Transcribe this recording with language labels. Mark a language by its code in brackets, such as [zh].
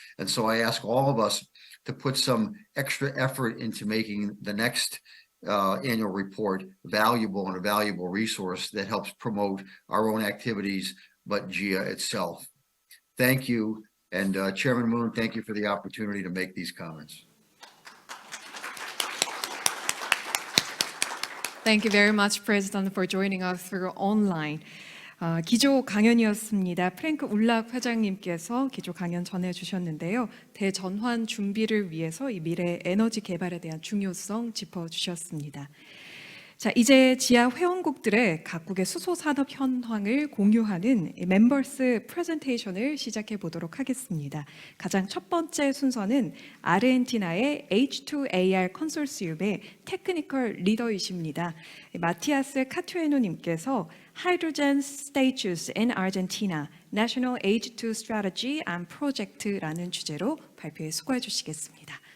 [en] And so I ask all of us to put some extra effort into making the next annual report valuable and a valuable resource that helps promote our own activities, but GHIAA itself. Thank you. And Chairman Moon, thank you for the opportunity to make these comments. Thank you very much, President, for joining us through online. [ko] 기조 강연이었습니다. 프랭크 울락 회장님께서 기조 강연 전해주셨는데요. 대전환 준비를 위해서 이 미래 에너지 개발에 대한 중요성 짚어주셨습니다. 자, 이제 지하 회원국들의 각국의 수소 산업 현황을 공유하는 멤버스 프레젠테이션을 시작해 보도록 하겠습니다. 가장 첫 번째 순서는 아르헨티나의 H2AR 컨소시엄의 테크니컬 리더이십니다. 마티아스 카투에노 님께서 [en] Hydrogen Status in Argentina, National H2 Strategy and Project [ko] 라는 주제로 발표에 수고해 주시겠습니다.